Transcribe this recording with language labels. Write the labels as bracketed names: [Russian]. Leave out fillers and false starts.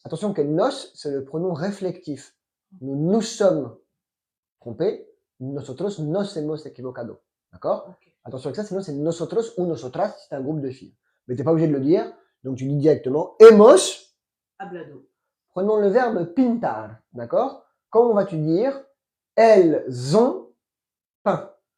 [French] Attention que nos, c'est le pronom réflectif. Nous nous sommes trompés. [Spanish] Nosotros nos hemos equivocado. [French] D'accord? Okay. Attention avec ça, sinon c'est nosotros ou nosotras si c'est un groupe de filles. Mais t'es pas obligé de le dire, donc tu dis directement hemos. [Spanish] Hablado. [French] Prenons le verbe pintar. D'accord? Comment vas-tu dire elles ont peint?